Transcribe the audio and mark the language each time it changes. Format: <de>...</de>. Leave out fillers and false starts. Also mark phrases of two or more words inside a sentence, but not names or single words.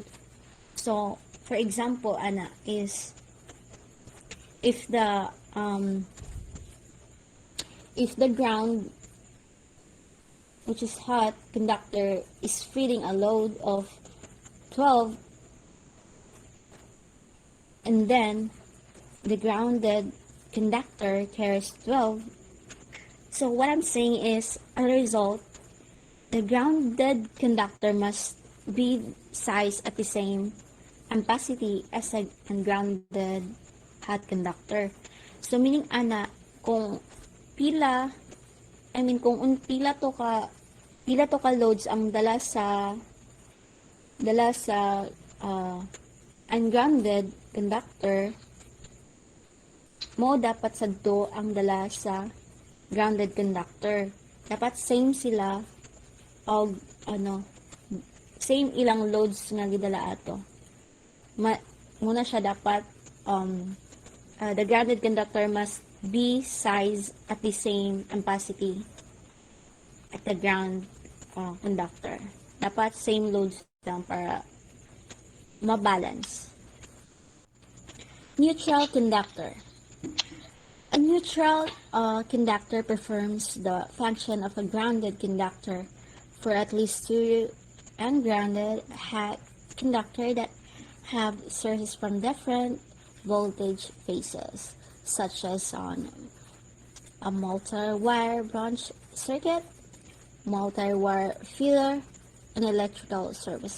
<en>So, for example, Ana, is if the um, if the ground, which is hot conductor, is feeding a load of 12, and then the grounded conductor carries 12. So what I'm saying is, as a result, the grounded conductor must be sized at the same ampacity as a ungrounded hot conductor. So meaning</en> <ceb>ana, kung pila,</ceb> <en>I mean</en> <ceb>kung pila to ka loads ang dala sa uh,</ceb> <en>ungrounded conductor,</en> <ceb>mo dapat sadto ang dala sa</ceb> <en>grounded conductor.</en> <ceb>Dapat same sila og same ilang loads nga gidala ato. Muna siya dapat</ceb> <en>the grounded conductor must be sized at the same ampacity at the ground conductor.</en> <ceb>Dapat</ceb> <en>same loads</en> <ceb>lang para mabalance.</ceb> <en>Neutral conductor. A neutral conductor performs the function of a grounded conductor for at least two ungrounded conductor that have sources from different voltage phases, such as on a multi-wire branch circuit, multi-wire feeder, and electrical service.</en>